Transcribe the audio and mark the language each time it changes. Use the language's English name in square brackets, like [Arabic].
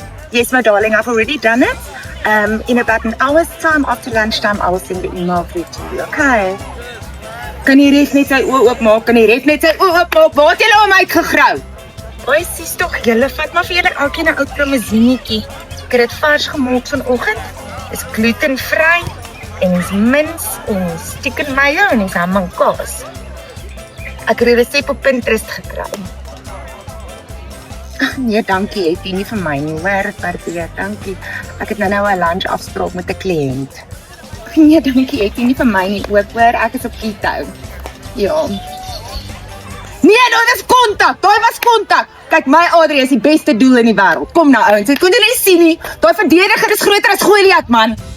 [English] Yes, my darling, I've already done it. In about an hour's time after lunchtime, I will send the email through to you, okay? [Afrikaans] Kan die ref net sy oë oopmaak? Waar het julle om uitgegrou? Oei, sies tog, julle vat maar vir julle elkeen 'n ou promosienetjie. Ek het dit vars gemaak vanoggend. Is glutenvry en is mins en chicken mayo en is ham en kaas. Ek het die resep op Pinterest gekry. Nee, dankie, jy het nie vir my nie, hoor, Barbie, dankie. Ek het nou 'n lunch afspraak met 'n kliënt. Nee, dankie, jy het nie vir my nie, ook, hoor, ek is op keto. Ja. Nee, dit is kontak, daai was kontak. Kyk, my Adrie is die beste doel in die wêreld. Kom nou, ouens, ek kon dit nie sien nie. Daai verdediger is groter as Goliat, man.